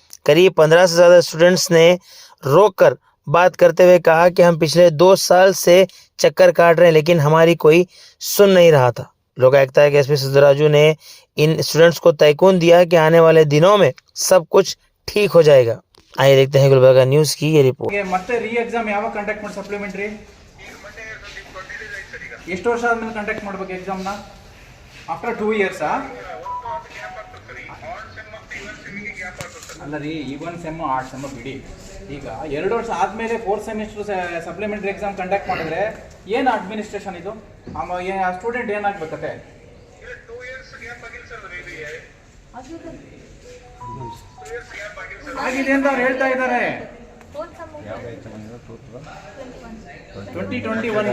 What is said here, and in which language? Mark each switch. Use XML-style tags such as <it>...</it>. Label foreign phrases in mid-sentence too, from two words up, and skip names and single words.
<hi>करीब 15 से ज़्यादा स्टूडेंट्स ने रोक कर बात करते हुए कहा कि हम पिछले 2 साल से चक्कर काट रहे हैं लेकिन हमारी कोई सुन नहीं रहा था। लोकायुक्ता के एसपी सिद्धराजू ने इन स्टूडेंट्स को तयकून दिया कि आने वाले दिनों में सब कुछ ठीक हो जाएगा। आइए देखते हैं गुलबर्गा न्यूज़ की ये रिपोर्ट।</hi> <kn>ಮತ್ತೆ ರೀ ಎಕ್ಸಾಮ್ ಯಾವಾಗ ಕಂಡಕ್ಟ್ ಮಾಡಿ ಸಪ್ಲಿಮೆಂಟರಿ ಎಷ್ಟು ವರ್ಷ ಆದ್ಮೇಲೆ ಕಂಡಕ್ಟ್ ಮಾಡಬೇಕು ಎಕ್ಸಾಮ್ ನ</kn> <en>after 2 years</en> <kn>ಅಲ್ಲ ರೀ</kn> <en>even sem 8 sem</en> <kn>ಬಿಡಿ ಈಗ 2 ವರ್ಷ ಆದ್ಮೇಲೆ</kn> <en>4th semester supplementary exam conduct</en> <kn>ಮಾಡಿದ್ರೆ ಏನು ಅಡ್ಮಿನಿಸ್ಟ್ರೇಷನ್ ಇದು ಆ ಸ್ಟೂಡೆಂಟ್ ಏನಾಗಬೇಕತ್ತೆ</kn> <en>2 years gap</en> <kn>ಆಗಿಲ್ಲ ಸರ್ ಆಗಿದೆ ಅಂತ ಅವ್ರು ಹೇಳ್ತಾ ಇದ್ದಾರೆ 2021</kn>